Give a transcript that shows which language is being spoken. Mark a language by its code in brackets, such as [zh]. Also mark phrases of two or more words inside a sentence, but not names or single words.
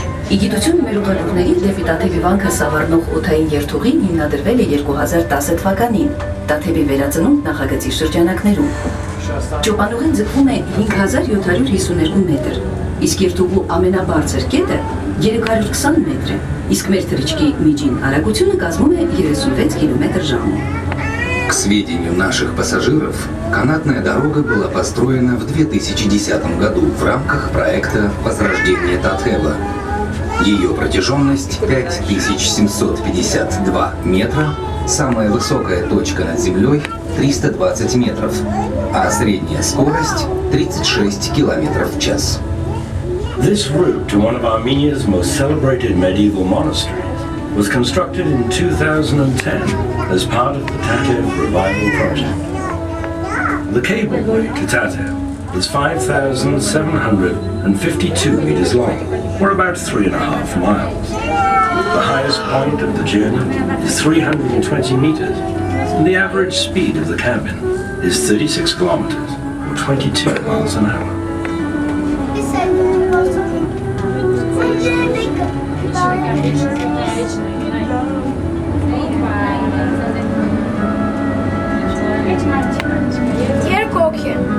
[hy] Իգիտություն մեր ուղղությունների դեպի Տաթևի վանքը սավառնող օդային երթուղին հիմնադրվել է 2010 թվականին Տաթևի վերածնունդ նախագծի շրջանակներում։ Ճոպանուղին ձգվում է 5752 մետր, իսկ երթուղու ամենաբարձր կետը 320 մետր է, իսկ մեր թռիչքի միջին արագությունը կազմում է 36 կմ/ժ։ [ru] К сведению наших пассажиров, канатная дорога была построена в 2010 году в рамках проекта «Возрождение Татхева». Ее протяженность 5752 метра, самая высокая точка над землей 320 метров, а средняя скорость 36 километров в час. [en] This route to one of Armenia's most celebrated medieval monasteries was constructed in 2010 as part of the Tatev Revival Project. The cableway to Tatev is 5,752 meters long, or about 3.5 miles. The highest point of the journey is 320 meters, and the average speed of the cabin is 36 kilometers, or 22 miles an hour. [hy] Երկոքի։